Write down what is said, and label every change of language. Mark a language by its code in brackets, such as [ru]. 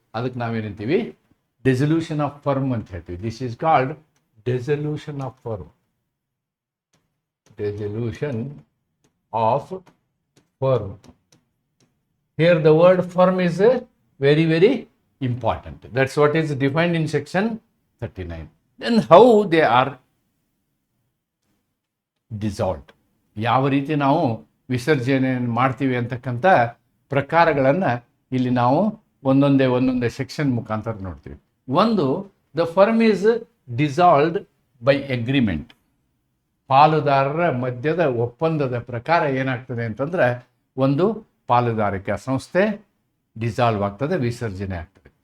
[kn] ಅದಕ್ಕೆ ನಾವೇನಂತೀವಿ ಡೆಸಲ್ಯೂಷನ್ of firm ಅಂತ ಹೇಳ್ತೀವಿ. [en] This is called dissolution of firm. Dissolution of firm. Here the word firm is very very important. That's what is defined in section 39. Then how they are dissolved. [kn] ಯಾವ ರೀತಿ ನಾವು ವಿಸರ್ಜನೆ ಮಾಡ್ತೀವಿ ಅಂತಕ್ಕಂಥ ಪ್ರಕಾರಗಳನ್ನು ಇಲ್ಲಿ ನಾವು ಒಂದೊಂದೇ ಸೆಕ್ಷನ್ ಮುಖಾಂತರ ನೋಡ್ತೀವಿ. [en] ಒಂದು, the firm is dissolved by agreement. [kn] ಪಾಲುದಾರರ ಮಧ್ಯದ ಒಪ್ಪಂದದ ಪ್ರಕಾರ ಏನಾಗ್ತದೆ ಅಂತಂದ್ರೆ, ಒಂದು ಪಾಲುದಾರಿಕೆ ಸಂಸ್ಥೆ ಡಿಸಾಲ್ವ್ ಆಗ್ತದೆ, ವಿಸರ್ಜನೆ ಆಗ್ತದೆ.